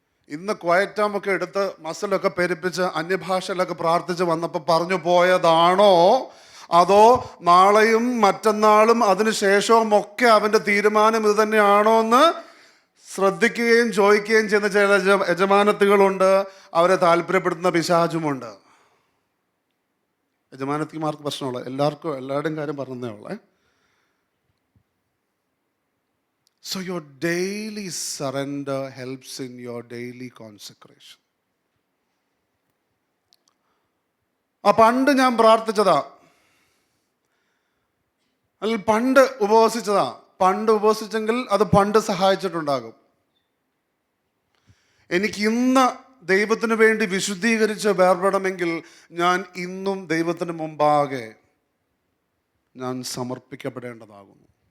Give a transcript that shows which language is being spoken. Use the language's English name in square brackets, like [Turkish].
[Malayalam] ഇന്ന് ക്വയറ്റാമൊക്കെ എടുത്ത് മസിലൊക്കെ പെരുപ്പിച്ച് അന്യഭാഷയിലൊക്കെ പ്രാർത്ഥിച്ച് വന്നപ്പോൾ പറഞ്ഞു പോയതാണോ, അതോ നാളെയും മറ്റന്നാളും അതിനുശേഷവും ഒക്കെ അവൻ്റെ തീരുമാനം ഇത് തന്നെയാണോ എന്ന് ശ്രദ്ധിക്കുകയും ചോദിക്കുകയും ചെയ്യുന്ന ചില യജമാനത്തികളുണ്ട്. അവരെ താല്പര്യപ്പെടുത്തുന്ന പിശാചുമുണ്ട്. യജമാനത്തിമാർക്ക് പ്രശ്നമുള്ള എല്ലാവരുടെയും കാര്യം പറഞ്ഞതേ ഉള്ളേ. [English] So your daily surrender helps in your daily consecration. [Malayalam] പണ്ട് ഞാൻ പ്രാർത്ഥിച്ചതാ, അല്ലെങ്കിൽ പണ്ട് ഉപവസിച്ചതാ. പണ്ട് ഉപവസിച്ചെങ്കിൽ അത് പണ്ട് സഹായിച്ചിട്ടുണ്ടാകും. എനിക്ക് ഇന്ന് ദൈവത്തിന് വേണ്ടി വിശുദ്ധീകരിച്ച് വേർപെടണമെങ്കിൽ ഞാൻ ഇന്നും ദൈവത്തിന് മുമ്പാകെ ഞാൻ സമർപ്പിക്കപ്പെടേണ്ടതാകുന്നു.